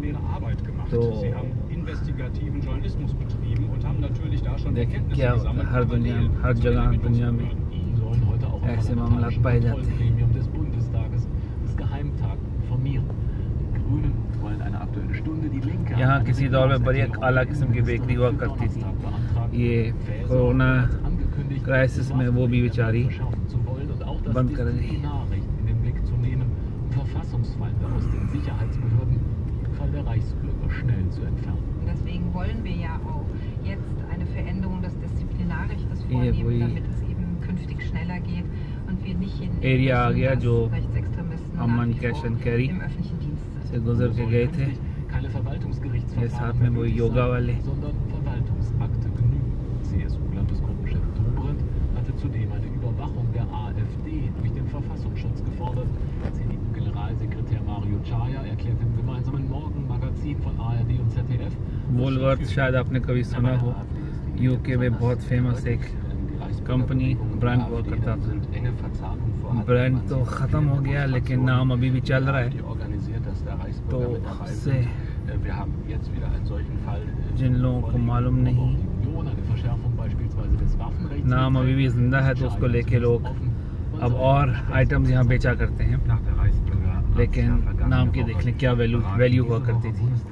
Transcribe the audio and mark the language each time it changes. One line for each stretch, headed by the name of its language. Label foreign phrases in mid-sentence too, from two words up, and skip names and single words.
Hindi: तो देखें क्या हर दुनिया में, हर जगह दुनिया में ऐसे मामला पाए जाते हैं। यहाँ किसी दौर में बड़ी आला किस्म की बेकरी हुआ करती थी। ये कोरोना क्राइसिस में वो भी बेचारी बंद कर गई।
German: Deswegen wollen wir ja auch jetzt eine Veränderung des Disziplinarrechts vornehmen, damit es eben künftig schneller geht und wir nicht in
Hindi: एरिया आ गया जो
German: Rechtsextremisten
Hindi: अमन कैश एंड कैरी
German: im öffentlichen Dienst sind.
Hindi: से गुजर के गए थे। ये साथ में वो योगा वाले।
German: sondern Verwaltungsakte genügen. CSU-Landesgruppenchef Dobrindt hatte zudem eine Überwachung der AfD durch den Verfassungsschutz gefordert. CDU-Generalsekretär Mario Chaya erklärte im gemeinsamen Morgenmagazin von ARD und ZDF,
Hindi: वोलवर्थ शायद आपने कभी सुना हो, यूके में बहुत फेमस एक
English: company brand
Hindi: हुआ करता था। ब्रांड तो ख़त्म हो गया लेकिन नाम अभी भी चल रहा है। तो उससे जिन लोगों को मालूम नहीं, नाम अभी भी जिंदा है, तो उसको लेके लोग अब और आइटम्स यहाँ बेचा करते हैं, लेकिन नाम की देख लें क्या वैल्यू हुआ करती थी।